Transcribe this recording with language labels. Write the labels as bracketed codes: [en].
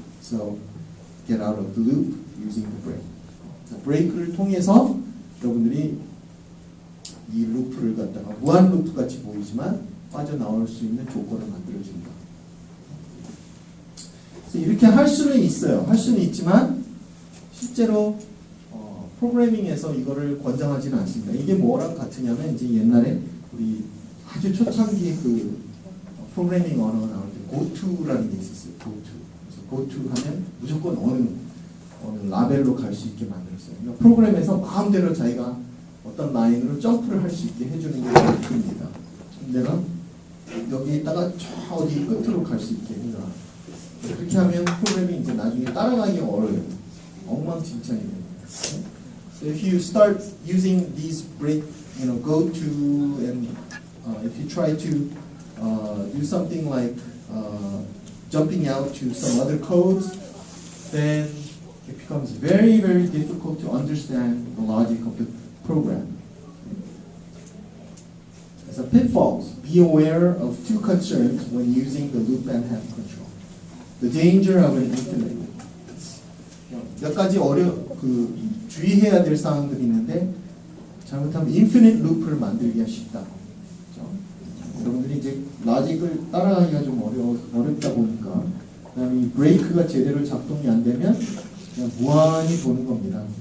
[en] So get out of the loop using the break. [ko] 브레이크를 통해서 여러분들이 이 루프를 갖다가 무한 루프 같이 보이지만 빠져나올 수 있는 조건을 만들어준다. 그래서 이렇게 할 수는 있어요. 할 수는 있지만 실제로 프로그래밍에서 이거를 권장하지는 않습니다. 이게 뭐랑 같으냐면 이제 옛날에 우리 아주 초창기에 그 프로그래밍 언어가 나올 때 고투라는 게 있었어요. 고투. 그래서 고투 하면 무조건 어느 라벨로 갈 수 있게 만들었어요. 그러니까 프로그램에서 마음대로 자기가 어떤 라인으로 점프를 할 수 있게 해주는 게 고투입니다. 내가 여기에다가 저 어디 끝으로 갈 수 있게 해라. 그렇게 하면 프로그램이 이제 나중에 따라가기가 어려워요. 엉망진창이 됩니다. [en] So if you start using these break, go to and if you try to do something like jumping out to some other codes, then it becomes very, very difficult to understand the logic of the program. So pitfalls. Be aware of two concerns when using the loop and half control. The danger of an infinite loop. [ko] 몇 가지 주의해야 될 사항들이 있는데 잘못하면 infinite loop를 만들기가 쉽다. 그렇죠? 여러분들이 이제 로직을 따라가기가 좀 어렵다 보니까 그다음에 이 브레이크가 제대로 작동이 안 되면 그냥 무한히 도는 겁니다.